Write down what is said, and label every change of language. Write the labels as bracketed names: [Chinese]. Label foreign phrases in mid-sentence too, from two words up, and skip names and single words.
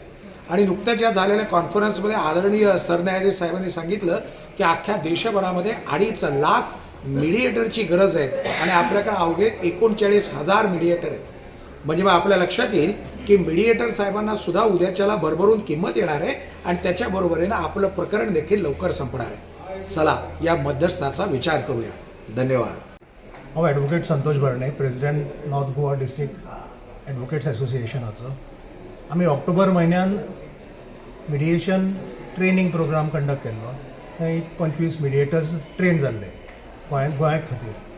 [Marathi] आणि नुकत्याच या झालेल्या कॉन्फरन्समध्ये आदरणीय सरन्यायाधीश साहेबांनी सांगितलं की अख्ख्या देशभरामध्ये 2.5 लाख मिडिएटरची गरज आहे आणि आपल्याकडे अवघे 39,000 मिडिएटर आहेत. म्हणजे मग आपल्या लक्षात येईल की मिडिएटर साहेबांना सुद्धा उद्याच्याला भरभरून किंमत येणार आहे आणि त्याच्याबरोबरीनं आपलं प्रकरण देखील लवकर संपणार आहे. चला या मध्यस्थाचा विचार करूया. धन्यवाद. [Konkani] हांव ॲडवोकेट संतोष भरणे, [English] President North Goa District Advocates Association. [Konkani] आमी ऑक्टोबर म्हयन्यान [English] mediation training programme [Konkani] कंडक्ट केल्लो. थंय 25 मिडिएटर्स ट्रेन जाल्ले गोंया खातीर.